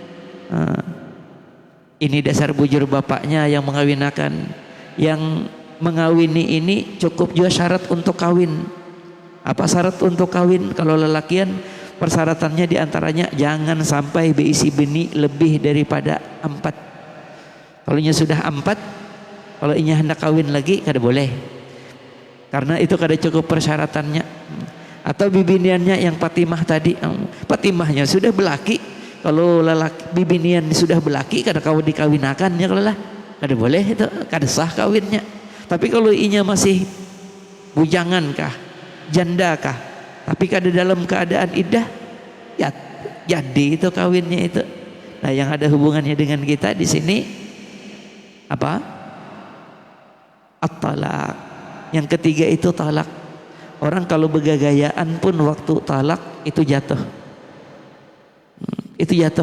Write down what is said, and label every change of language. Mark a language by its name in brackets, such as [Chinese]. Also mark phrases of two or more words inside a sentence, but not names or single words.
[Banjar] Ini dasar bujur bapaknya yang mengawinakan. Yang mengawini ini cukup juga syarat untuk kawin. Apa syarat untuk kawin? Kalau lelakian persyaratannya diantaranya jangan sampai berisi benih lebih daripada 4. Kalau sudah 4, kalau inya hendak kawin lagi kada boleh, karena itu kada cukup persyaratannya. Atau bibiniannya yang Fatimah tadi, Fatimahnya sudah belaki, kalau lelaki bibinian sudah belaki kada kau dikawinakan ya, kalau lah kada boleh, itu kada sah kawinnya. Tapi kalau inya masih bujangan kah, janda kah, tapi kada dalam keadaan iddah, ya jadi itu kawinnya itu. Nah, yang ada hubungannya dengan kita di sini apa? At-talaq. Yang ketiga itu talak. Orang kalau begagayaan pun waktu talak itu jatuh. Itu jatuh.